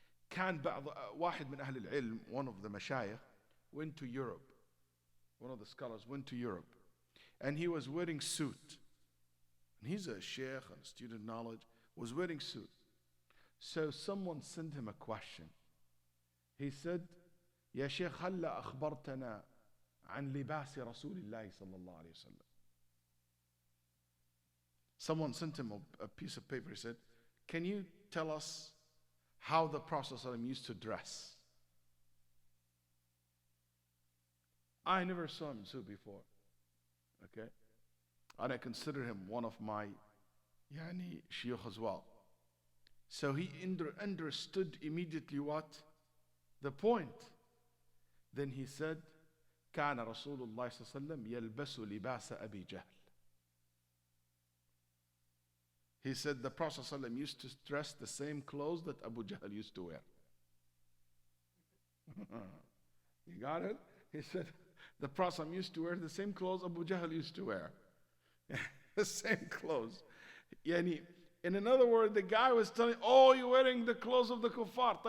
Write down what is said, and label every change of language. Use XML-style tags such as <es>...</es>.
<ar>كان واحد من أهل العلم,</ar> <en>one of the mashayikh, went to Europe. One of the scholars went to Europe, and he was wearing suit. And he's a sheikh and a student of knowledge, was wearing suit. So someone sent him a question. He said,</en> <ar>يا شيخ هلا أخبرتنا عن لباس رسول الله صلى الله عليه وسلم.</ar> <en>Someone sent him a piece of paper. He said, can you tell us how the Prophet ﷺ used to dress? I never saw him so before. Okay? And I consider him one of my shuyukh as well. So he understood immediately what? The point. Then he said,</en> <ar>كان رسول الله صلى الله عليه وسلم يلبس لباس أبي جهل.</ar> <en>He said the Prophet ﷺ used to dress the same clothes that Abu Jahl used to wear. You got it? He said the Prophet ﷺ used to wear the same clothes Abu Jahl used to wear. The same clothes. Yani, in other words, the guy was telling, oh, you're wearing the clothes of the kuffar.</en>